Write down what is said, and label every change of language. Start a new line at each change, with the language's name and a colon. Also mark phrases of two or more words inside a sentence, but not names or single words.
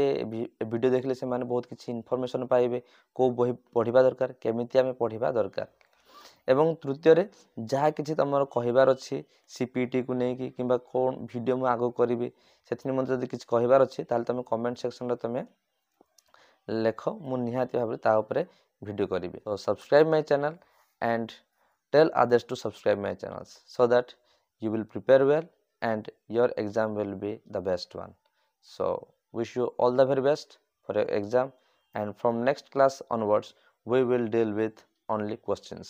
Odia: ଭିଡ଼ିଓ ଦେଖିଲେ ସେମାନେ ବହୁତ କିଛି ଇନଫର୍ମେସନ୍ ପାଇବେ, କେଉଁ ବହି ପଢ଼ିବା ଦରକାର, କେମିତି ଆମେ ପଢ଼ିବା ଦରକାର। ଏବଂ ତୃତୀୟରେ ଯାହା କିଛି ତୁମର କହିବାର ଅଛି CPTକୁ ନେଇକି କିମ୍ବା କ'ଣ ଭିଡ଼ିଓ ମୁଁ ଆଗକୁ କରିବି ସେଥିନିମନ୍ତେ ଯଦି କିଛି କହିବାର ଅଛି ତାହେଲେ ତୁମେ କମେଣ୍ଟ ସେକ୍ସନରେ ତୁମେ ଲେଖ, ମୁଁ ନିହାତି ଭାବରେ ତା ଉପରେ ଭିଡ଼ିଓ କରିବି।
English: So subscribe my channel and tell others to subscribe my channels so that you will prepare well and your exam will be the best one. So wish you all the very best for your exam, and from next class onwards we will deal with only questions.